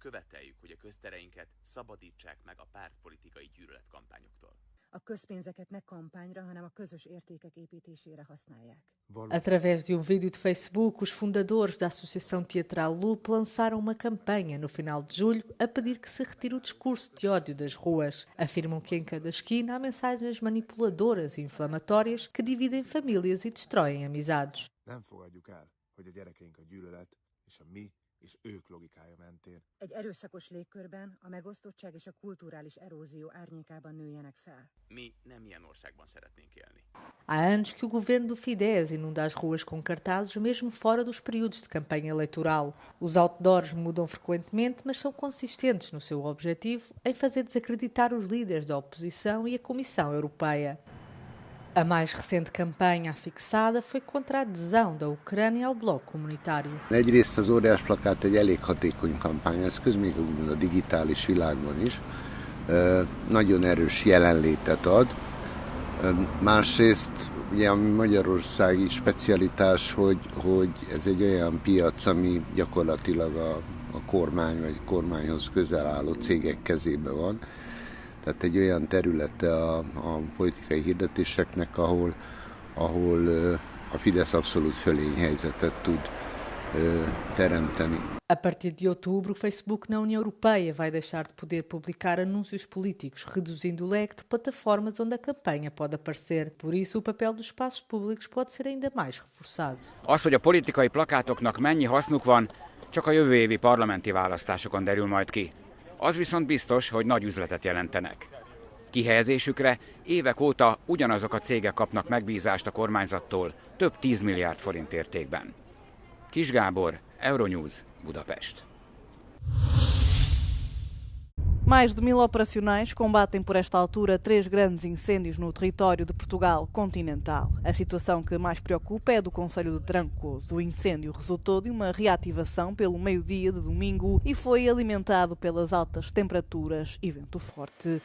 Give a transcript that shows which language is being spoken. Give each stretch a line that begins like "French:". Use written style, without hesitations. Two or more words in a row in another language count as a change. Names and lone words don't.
Portuguese: Através de um vídeo de Facebook, os fundadores da Associação Teatral Loop lançaram uma campanha no final de julho a pedir que se retire o discurso de ódio das ruas. Afirmam que em cada esquina há mensagens manipuladoras e inflamatórias que dividem famílias e destroem amizades.
Hungarian: és ők logikája mentén. Egy erőszakos légkörben a megosztottság és a kulturális erózió árnyékában nőjenek fel. Mi nem ilyen országban szeretnénk élni.
Portuguese: Há anos que o governo do Fidesz inunda as ruas com cartazes, mesmo fora dos períodos de campanha eleitoral. Os outdoors mudam frequentemente, mas são consistentes no seu objetivo em fazer desacreditar os líderes da oposição e a Comissão Europeia. A mais recente campanha fixada foi contra a adesão da Ucrânia ao bloco comunitário.
Hungarian: Egyrészt az óriás plakát egy elég hatékony kampányeszköz, még a digitális világban is. Nagyon erős jelenlétet ad. Másrészt ugye a magyarországi specialitás, hogy ez egy olyan piac, ami gyakorlatilag a kormány vagy kormányhoz közel álló cégek kezébe van. Tehát egy olyan területe a politikai hirdetéseknek, ahol a Fidesz abszolút fölényhelyzetet tud teremteni.
Portuguese: A partir de outubro, o Facebook na União Europeia vai deixar de poder publicar anúncios políticos, reduzindo o leque de plataformas onde a campanha pode aparecer. Por isso, o papel dos espaços públicos pode ser ainda mais reforçado.
Hungarian: Az, hogy a politikai plakátoknak mennyi hasznuk van, csak a jövő évi parlamenti választásokon derül majd ki. Az viszont biztos, hogy nagy üzletet jelentenek. Kihelyezésükre évek óta ugyanazok a cégek kapnak megbízást a kormányzattól több 10 milliárd forint értékben. Kis Gábor, Euronews, Budapest.
Portuguese: Mais de 1000 operacionais combatem por esta altura 3 grandes incêndios no território de Portugal continental. A situação que mais preocupa é a do concelho de Trancoso. O incêndio resultou de uma reativação pelo meio-dia de domingo e foi alimentado pelas altas temperaturas e vento forte.